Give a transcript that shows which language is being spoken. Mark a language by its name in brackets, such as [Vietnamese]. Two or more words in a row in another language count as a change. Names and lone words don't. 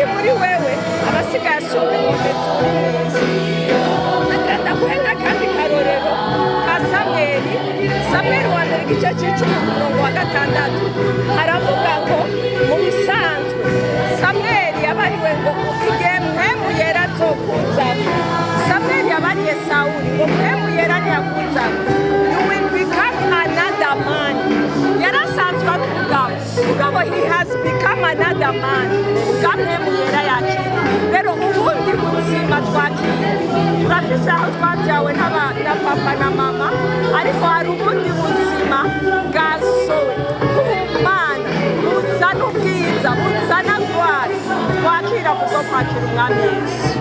[Rundi] muri wewe abasigaye asumba inkombe zuri mw'isi ndaguhe n'akandi karorero ka Samweli wa mbere igice c'icumi ku murongo wa 6 haravuga ngo mu bisanzwe Samweli yabariwe ngo igihe mpwemu yera azokuzana Samweli yabariye Sawuli ngo mpwemu yera ntiyakuzana [English] you will become another man [Rundi] yarasanzwe ari umugabo [English] he has become another man [Rundi] ubwa mpwemu yera yakira rero ubundi buzima twakira turafise aho twabyawe na papa na mama ariko hari ubundi buzima bwasowe bw'ubumana buzana ubwiza buzana rwari twakira kubwo kwakira umwami Yesu.